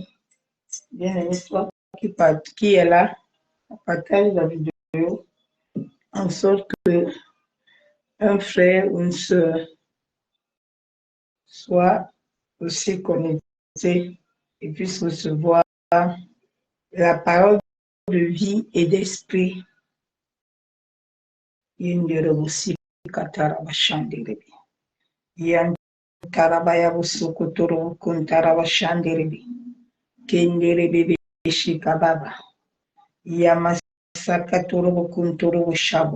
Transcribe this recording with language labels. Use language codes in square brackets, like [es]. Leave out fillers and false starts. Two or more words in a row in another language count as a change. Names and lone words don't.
[fr] Bien-aimé, toi qui est là, partage la vidéo en sorte que un frère ou une sœur soit aussi connecté et puisse recevoir la parole de vie et d'esprit. Yenderebusi katarabashanderebi. Yantarabayabusukuturu kuntarabashanderebi. Kenderebi shikababa. Yamasakaturubu kunturubu shabu.